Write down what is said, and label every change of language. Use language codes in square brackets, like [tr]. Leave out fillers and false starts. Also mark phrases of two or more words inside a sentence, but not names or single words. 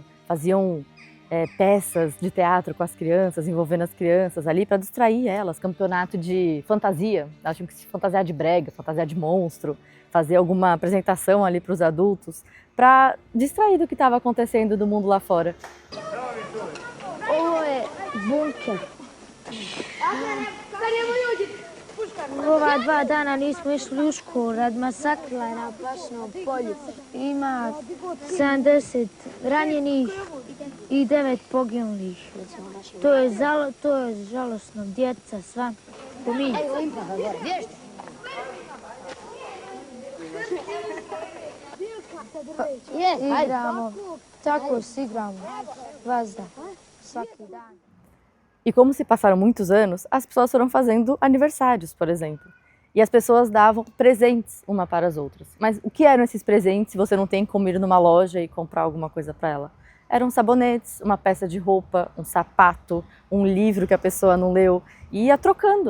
[pt] Faziam peças de teatro com as crianças, envolvendo as crianças ali para distrair elas. Campeonato de fantasia, elas tinham que se fantasiar de brega, fantasiar de monstro, fazer alguma apresentação ali para os adultos, para distrair do que estava acontecendo do mundo lá fora. [bs] Ovo je bunker. Ova 2 dana nismo išli u školu rad masakra na Plašnom polju. Ima 70 ranjenih i 9 poginulih. To je žalosno, djeca sva pominju. Igramo, tako se igramo, vazda, svaki dan. [pt] E como se passaram muitos anos, as pessoas foram fazendo aniversários, por exemplo. E as pessoas davam presentes uma para as outras. Mas o que eram esses presentes se você não tem como ir numa loja e comprar alguma coisa para ela? Eram sabonetes, uma peça de roupa, um sapato, um livro que a pessoa não leu, e ia trocando.